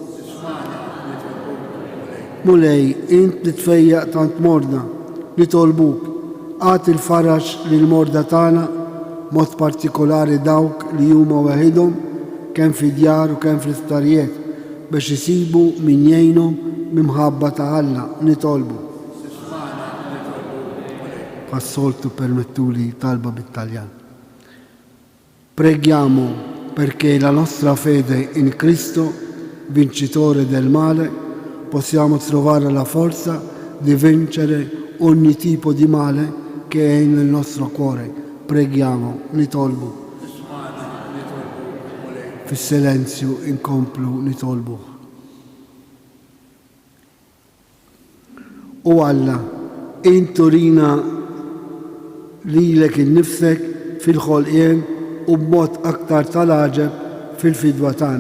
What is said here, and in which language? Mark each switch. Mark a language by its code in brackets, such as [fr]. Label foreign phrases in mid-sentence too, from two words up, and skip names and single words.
[mt] Mulej, int li tfejjaq tant mordna nitolbuk, għat il-faraġ lil morda tagħna mod partikolari dawk li huma waħedhom kemm fid-djar u kemm fl-isptarijiet biex isibu min jgħinhom mimħabba ta' Alla nitolbu. Passoltu permettuli talba bit-Taljan. [it] Preghiamo perché la nostra fede in Cristo, vincitore del male, possiamo trovare la forza di vincere ogni tipo di male che è nel nostro cuore. Preghiamo, [mt] nitolbu. Fi silenzju inkomplu nitolbu. U Alla, inturina lilek innifsek fil-ħolqien u b'mod aktar tal-aġeb fil-fidwa tagħna.